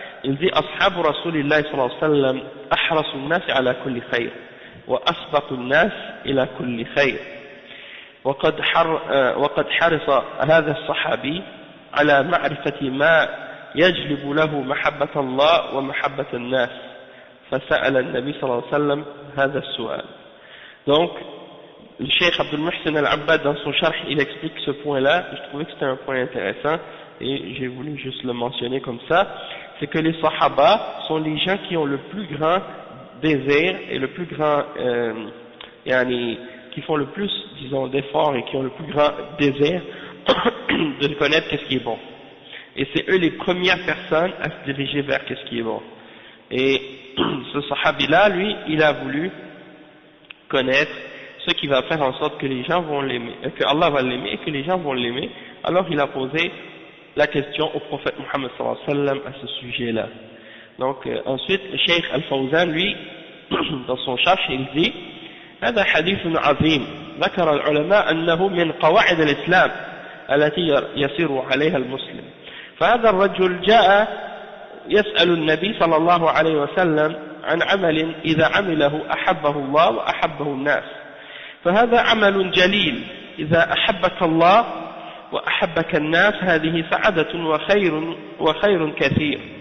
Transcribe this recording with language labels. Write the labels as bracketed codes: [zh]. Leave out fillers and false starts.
[fr] Il dit: [ar] Ashabu Rasulillah sallallahu alayhi wa sallam ahrasu an-nas ala kulli khayr wa asbaqu an-nas ila kulli khayr وقد حرص هذا الصحابي على معرفة ما يجلب له محبة الله ومحبة الناس فسأل النبي صلى الله عليه وسلم هذا السؤال. [fr] Donc le Cheikh Abdul Muhsin al-Abbad dans son Sharh il explique ce point là. Je trouvais que c'était un point intéressant et j'ai voulu juste le mentionner comme ça. C'est que les Sahaba sont les gens qui ont le plus grand désir et le plus grand qui font le plus, disons, d'efforts et qui ont le plus grand désir de connaître qu'est-ce qui est bon. Et c'est eux les premières personnes à se diriger vers qu'est-ce qui est bon. Et ce sahabi-là, lui, il a voulu connaître ce qui va faire en sorte que les gens vont l'aimer, que Allah va l'aimer et que les gens vont l'aimer. Alors il a posé la question au prophète Muhammad sallallahu alayhi wa sallam à ce sujet-là. Donc ensuite, le Cheikh Al-Fawzan, lui, dans son Sharh, il dit: [ar] هذا حديث عظيم ذكر العلماء أنه من قواعد الإسلام التي يسير عليها المسلم. فهذا الرجل جاء يسأل النبي صلى الله عليه وسلم عن عمل إذا عمله أحبه الله وأحبه الناس. فهذا عمل جليل، إذا أحبك الله وأحبك الناس هذه سعادة وخير كثير.